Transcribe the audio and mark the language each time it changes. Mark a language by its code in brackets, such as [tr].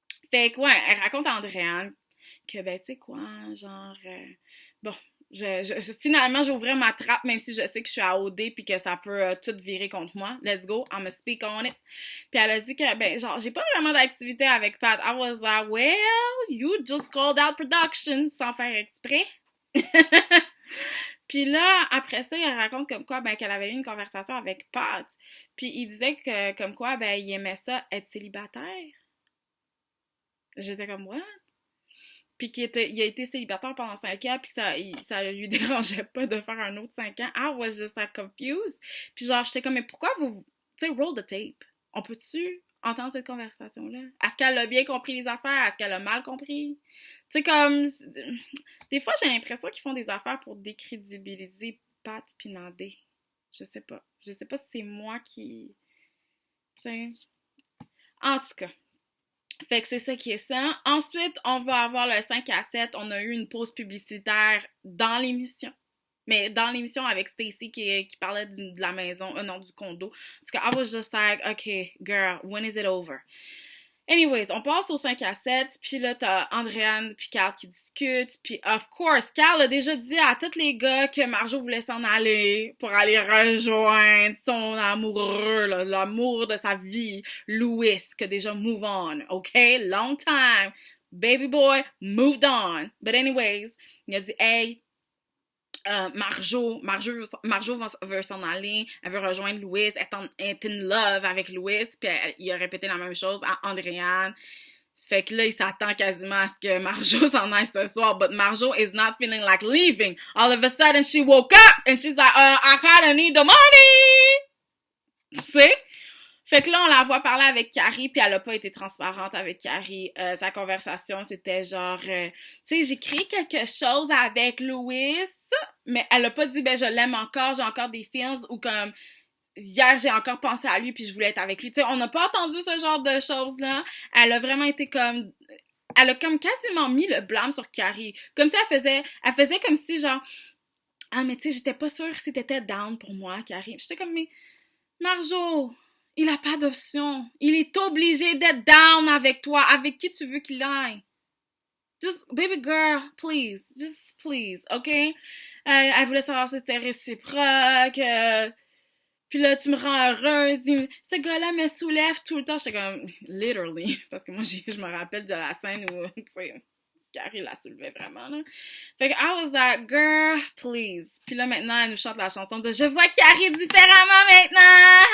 [fr] Fait que, ouais, elle raconte à Andréane que, ben, tu sais quoi, genre... bon, finalement, j'ai ouvert ma trappe, même si je sais que je suis à OD puis que ça peut tout virer contre moi. [en] Let's go, I'ma speak on it. [fr] Puis elle a dit que, ben, genre, j'ai pas vraiment d'activité avec Pat. [en] I was like, well, you just called out production [fr] sans faire exprès. Puis là, après ça, elle raconte comme quoi, ben, qu'elle avait eu une conversation avec Pat. Puis il disait que, comme quoi, ben, il aimait ça être célibataire. J'étais comme, [en] what? [fr] Puis il a été célibataire pendant 5 ans, puis ça lui dérangeait pas de faire un autre 5 ans. [en] I was just like confused. [fr] Puis genre, j'étais comme, mais pourquoi vous... Tu sais, [en] roll the tape. [fr] On peut-tu entendre cette conversation-là? Est-ce qu'elle a bien compris les affaires? Est-ce qu'elle a mal compris? Tu sais, comme... Des fois, j'ai l'impression qu'ils font des affaires pour décrédibiliser Pat pis Nadé. Je sais pas. Je sais pas si c'est moi qui... Tu sais... En tout cas. Fait que c'est ça qui est ça. Ensuite, on va avoir le 5 à 7. On a eu une pause publicitaire dans l'émission. Mais dans l'émission avec Stacy qui parlait de la maison, non, du condo. En tout cas, [en] I was just like, okay, girl, when is it over? [fr] Anyways, on passe au 5 à 7, puis là, t'as Andréane puis Carl qui discutent, puis [en] of course, [fr] Carl a déjà dit à tous les gars que Marjo voulait s'en aller pour aller rejoindre son amoureux, là, l'amour de sa vie, Louis, qui a déjà move on, [en] ok? Long time. Baby boy, moved on. But anyways, [fr] il a dit, hey, Marjo veut s'en aller, elle veut rejoindre Louis, elle est in love avec Louis, puis il a répété la même chose à Andréane. Fait que là, il s'attend quasiment à ce que Marjo s'en aille ce soir, [en] but Marjo is not feeling like leaving. All of a sudden, she woke up and she's like, I kinda need the money! [fr] Tu sais? Fait que là, on la voit parler avec Carrie, puis elle a pas été transparente avec Carrie. Sa conversation, c'était genre, tu sais, j'ai créé quelque chose avec Louis, mais elle a pas dit, ben, je l'aime encore, j'ai encore des feelings, ou comme, hier, j'ai encore pensé à lui, puis je voulais être avec lui. Tu sais, on n'a pas entendu ce genre de choses-là. Elle a vraiment été comme... Elle a comme quasiment mis le blâme sur Carrie. Comme si elle faisait comme si, genre, ah, mais tu sais, j'étais pas sûre si t'étais down pour moi, Carrie. J'étais comme, mais, Marjo, il a pas d'option. Il est obligé d'être down avec toi. Avec qui tu veux qu'il aille? [en] Just, baby girl, please. Just please, OK? [fr] Elle voulait savoir si c'était réciproque. Puis là, tu me rends heureuse. Ce gars-là me soulève tout le temps. J'étais comme, [en] literally. [fr] Parce que moi, je me rappelle de la scène où, tu sais, Carrie la soulevait vraiment, là. Fait que [en] I was like, girl, please. [fr] Puis là, maintenant, elle nous chante la chanson de Je vois Carrie différemment maintenant.